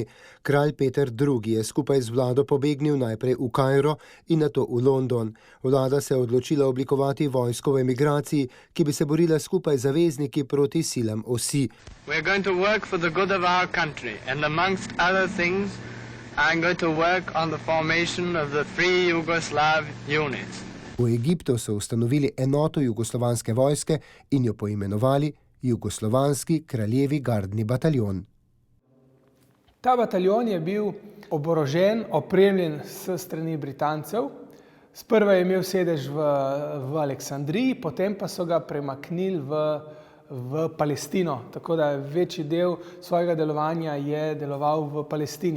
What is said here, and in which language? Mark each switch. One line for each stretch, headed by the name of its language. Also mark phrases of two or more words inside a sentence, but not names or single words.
Slovenian: Kralj Peter II. Je skupaj z vlado pobegnil najprej v Kairo in nato v London. Vlada se je odločila oblikovati vojsko v emigraciji, ki bi se borila skupaj z zavezniki proti silam osi.
English: We are going to work for the good of our country and amongst other things I'm going to work on the formation of the Free Yugoslav units.
Slovenian: V Egiptu so ustanovili enoto jugoslovanske vojske in jo poimenovali Jugoslovanski kraljevi gardni bataljon. Ta bataljon je bil oborožen, opremljen s strani Britancev. Sprva je imel sedež v Aleksandriji, potem pa so ga premaknili v Palestino, tako da večji del svojega delovanja je deloval v Palestini.